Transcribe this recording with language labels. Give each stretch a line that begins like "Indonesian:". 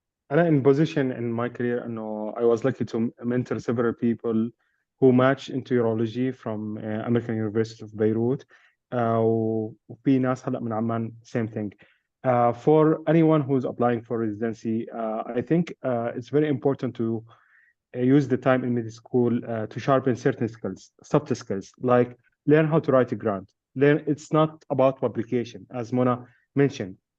Arabic: أنا
English: in position in my career
Arabic: إنه
English: I was lucky to mentor several people who match into urology from American University of Beirut.
Arabic: وفي ناس هلا من عمان
English: same thing. For anyone who's applying for residency, I think it's very important to use the time in med school to sharpen certain skills, soft skills, like learn how to write a grant. It's not about publication, as Mona mentioned.